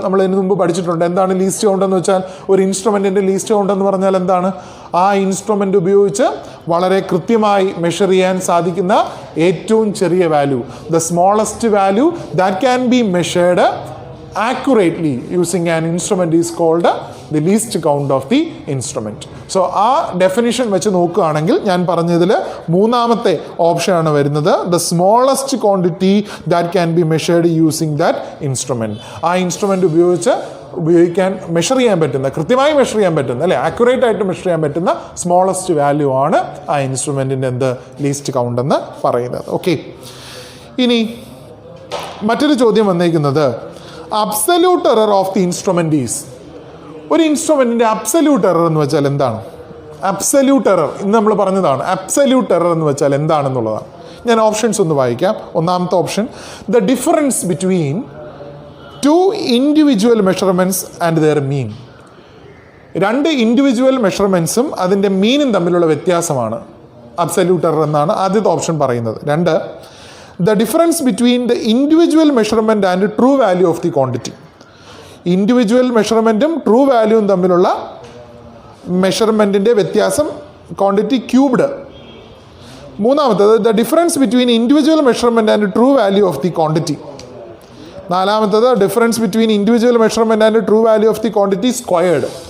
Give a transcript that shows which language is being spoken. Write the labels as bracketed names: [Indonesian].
[Malayalam] നമ്മൾ ഇതിന് മുമ്പ് പഠിച്ചിട്ടുണ്ട്. എന്താണ് ലീസ്റ്റ് കൗണ്ട് എന്ന് വെച്ചാൽ? ഒരു ഇൻസ്ട്രുമെൻറ്റിൻ്റെ ലീസ്റ്റ് കൗണ്ട് എന്ന് പറഞ്ഞാൽ എന്താണ്? ആ ഇൻസ്ട്രുമെൻ്റ് ഉപയോഗിച്ച് വളരെ കൃത്യമായി മെഷർ ചെയ്യാൻ സാധിക്കുന്ന ഏറ്റവും ചെറിയ value, [English] The smallest value that can be measured accurately using an instrument is called the least count of the instrument. [Malayalam] So ആ ഡെഫിനിഷൻ വെച്ച് നോക്കുകയാണെങ്കിൽ ഞാൻ പറഞ്ഞതിൽ മൂന്നാമത്തെ ഓപ്ഷനാണ് വരുന്നത്, [English] the smallest quantity that can be measured using that instrument. [Malayalam] ആ instrument ഉപയോഗിക്കാൻ മെഷർ ചെയ്യാൻ പറ്റുന്ന, കൃത്യമായി മെഷർ ചെയ്യാൻ പറ്റുന്ന, അല്ലെ ആക്യുറേറ്റ് ആയിട്ട് മെഷർ ചെയ്യാൻ പറ്റുന്ന സ്മോളസ്റ്റ് വാല്യൂ ആണ് ആ ഇൻസ്ട്രുമെൻറ്റിൻ്റെ ലീസ്റ്റ് കൗണ്ട് എന്ന് പറയുന്നത്. ഓക്കെ, ഇനി മറ്റൊരു ചോദ്യം വന്നിരിക്കുന്നത് [English] Absolute error of the instrument is. [Malayalam] ഒരു ഇൻസ്ട്രുമെൻറ്റിൻ്റെ അബ്സല്യൂട്ട് എറർ എന്ന് വെച്ചാൽ എന്താണ്? അബ്സല്യൂട്ട് എറർ ഇന്ന് നമ്മൾ പറഞ്ഞതാണ്. അബ്സല്യൂട്ട് എറർ എന്ന് വെച്ചാൽ എന്താണെന്നുള്ളതാണ്. ഞാൻ ഓപ്ഷൻസ് ഒന്ന് വായിക്കാം. ഒന്നാമത്തെ option, [English] The difference between two individual measurements and their mean. [Malayalam] രണ്ട് ഇൻഡിവിജ്വൽ മെഷർമെൻറ്റ്സും അതിൻ്റെ മീനും തമ്മിലുള്ള വ്യത്യാസമാണ് അബ്സല്യൂട്ട് എറർ എന്നാണ് ആദ്യത്തെ ഓപ്ഷൻ പറയുന്നത്. രണ്ട്, [English] the difference between the individual measurement and true value of the quantity. [Malayalam] Individual മെഷർമെൻറ്റും true വാല്യൂവും തമ്മിലുള്ള മെഷർമെൻറ്റിൻ്റെ വ്യത്യാസം ക്വാണ്ടിറ്റി ക്യൂബ്ഡ്. മൂന്നാമത്തത്, [English] The difference between individual measurement and true value of the quantity. [Malayalam] നാലാമത്തത്, [English] Difference between individual measurement and true value of the quantity squared.